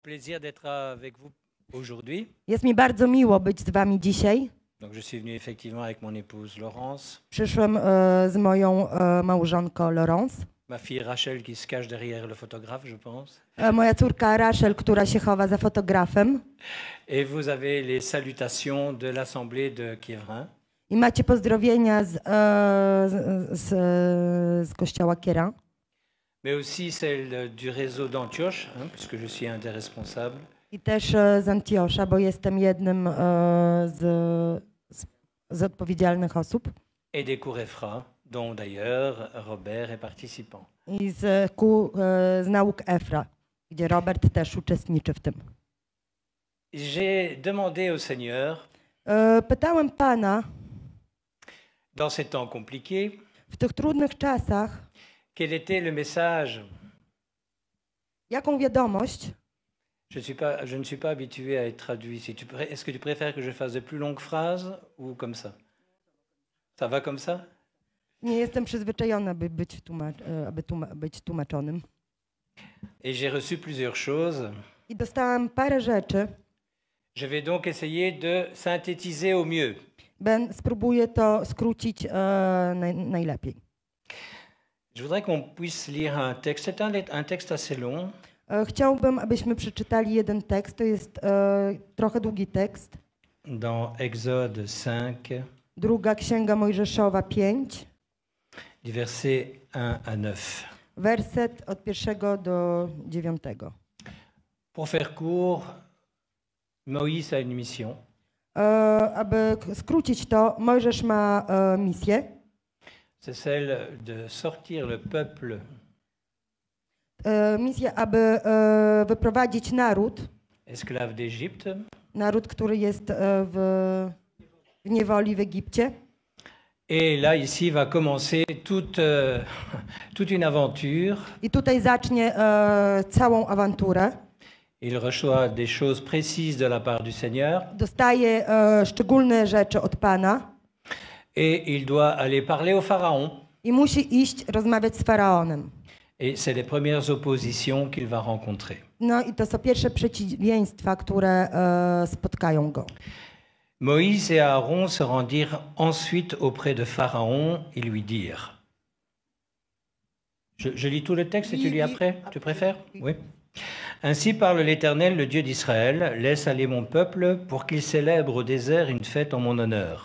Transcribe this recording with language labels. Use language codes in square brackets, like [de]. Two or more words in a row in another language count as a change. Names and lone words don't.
[fr] plaisir d'être avec vous aujourd'hui. [pl] Jest mi bardzo miło być z wami dzisiaj. [fr] Donc je suis venu effectivement avec mon épouse Laurence, [pl] Przyszłem z moją małżonką Laurence. [fr] ma fille Rachel qui se cache derrière le photographe, je pense. [pl] Moja córka Rachel, która się chowa za fotografem. [fr] Et vous avez les salutations de l'Assemblée de Kievrin. [pl] I macie pozdrowienia z kościoła Kiera. [fr] Mais aussi celle du réseau d'Antioche, puisque je suis un des responsables. [pl] I też z Antiocha, bo jestem jednym z odpowiedzialnych osób. [fr] Et des cours EFRA, dont d'ailleurs Robert est participant. [pl] I z nauk EFRA, gdzie Robert też uczestniczy w tym. [fr] J'ai demandé au Seigneur, [pl] Pytałem Pana [fr] dans ces temps compliqués, [pl] w tych trudnych czasach, [fr] quel était le message. [pl] jaką wiadomość. [fr] Je ne suis pas habitué à être traduit. Est-ce que tu préfères que je fasse de plus longues phrases ou comme ça? Ça va comme ça? [pl] Nie jestem przyzwyczajona, aby być tłumaczonym. [fr] Et j'ai reçu plusieurs choses. [pl] I dostałam parę rzeczy. [fr] Je vais donc essayer de synthétiser au mieux. [pl] Spróbuję to skrócić najlepiej. [fr] Je voudrais qu'on puisse lire un texte. C'est un texte assez long. [pl] Chciałbym, abyśmy przeczytali jeden tekst. To jest trochę długi tekst. [fr] Dans Exode 5. [pl] Druga Księga Mojżeszowa 5. [fr] Du verset 1 à 9. [pl] Werset od 1 do 9. [fr] Pour faire court, Moïse a une mission. [pl] Aby skrócić to, Mojżesz ma misję. [fr] C'est celle de sortir le peuple. [pl] Misję, aby wyprowadzić naród. [fr] Esclave d'Égypte. [pl] Naród, który jest w niewoli w Egipcie. [fr] Et là, ici, va commencer toute une aventure. [pl] I tutaj zacznie całą awanturę. [fr] Il reçoit des choses précises de la part du Seigneur. [pl] Dostaje szczególne rzeczy od Pana. [fr] Et il doit aller parler au Pharaon. [pl] I musi iść rozmawiać z Faraonem. [fr] Et c'est les premières oppositions qu'il va rencontrer. [pl] No i to są pierwsze przeciwieństwa, które spotkają go. [fr] Moïse et Aaron se rendirent ensuite auprès de Pharaon et lui dirent. Je lis tout le texte et tu lis après? Tu préfères? Oui. Ainsi parle l'Éternel, le Dieu d'Israël, laisse aller mon peuple pour qu'il célèbre au désert une fête en mon honneur.